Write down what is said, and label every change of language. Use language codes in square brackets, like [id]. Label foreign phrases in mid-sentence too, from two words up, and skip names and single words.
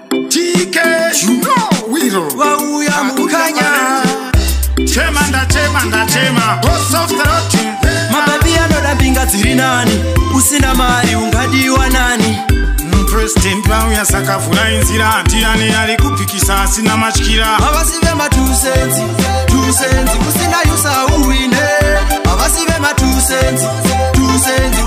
[en] T K, you know we don't. [sn] Wauya mukanya. Chema nda chema nda chema. [en] Boss of the road. [sn] Mababi anoda mbinga dziri nani? Usina mari ungadiwa nani? Mm, President wauya saka vhura inzira. Ndiani ari kupikisa asina matyira? Havasi vema [en] two cents, two cents. [sn] Usina yusa uwine. Havasi vema [en] two cents, two cents.